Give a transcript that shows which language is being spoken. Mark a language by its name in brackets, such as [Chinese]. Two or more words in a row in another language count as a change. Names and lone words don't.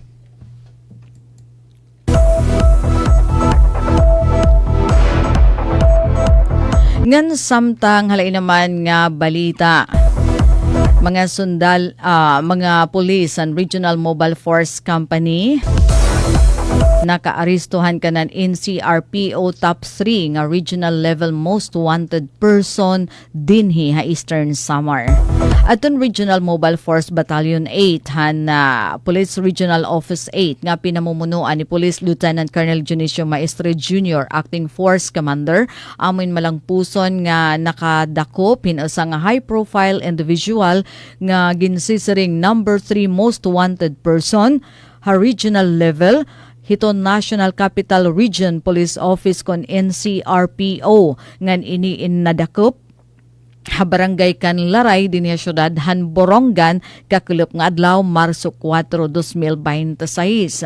[Waray] Ngan samtang halay naman nga balita mga mga police and Regional Mobile Force Company nakaaristohan kanan NCRPO top 3 nga [English] regional level most wanted person [Waray] dinhi ha Eastern Samar. Aton Regional Mobile Force Battalion 8 han Police Regional Office 8 nga pinamumunuan ni Police Lieutenant Colonel Junicio Maestre Jr. [English] Acting Force Commander [Waray] amin malangpuson nga nakadakop hinusa nga [English] high profile individual [Waray] nga ginsisiring [English] number 3 most wanted person [Waray] ha [English] regional level [Waray] hiton National Capital Region Police Office kon NCRPO ngan ini nadakop ha barangay Kanlaray dinhi syudad han Borongan kakulop nga adlaw Marso 4, 2026.